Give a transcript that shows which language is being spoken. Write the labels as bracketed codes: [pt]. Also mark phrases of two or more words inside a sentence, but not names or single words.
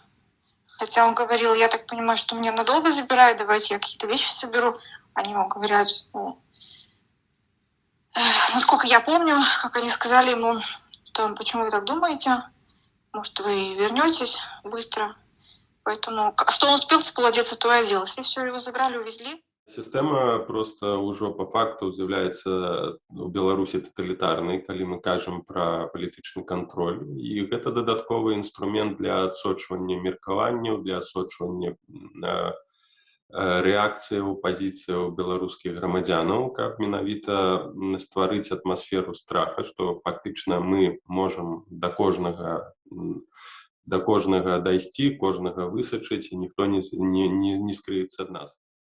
[ru] Хотя он говорил: я так понимаю, что меня надолго забирают, давайте я какие-то вещи соберу. Они ему говорят, насколько я помню, как они сказали ему, что почему вы так думаете, может, вы вернетесь быстро. Поэтому, что он успел одеться, то и оделся. И все, его забрали, увезли. [be] Сістэма проста ўжо па факту з'яўляецца ў Беларусі таталітарнай, калі мы кажам пра палітычны кантроль. І гэта дадатковы інструмент для адсочвання меркаванняў, для адсочвання рэакцыяў, пазіцыяў беларускіх грамадзянаў, каб менавіта стварыць атмасферу страха, што фактычна мы можам да кожнага дайсці, кожнага высачыць, і ніхто не скрыецца ад нас.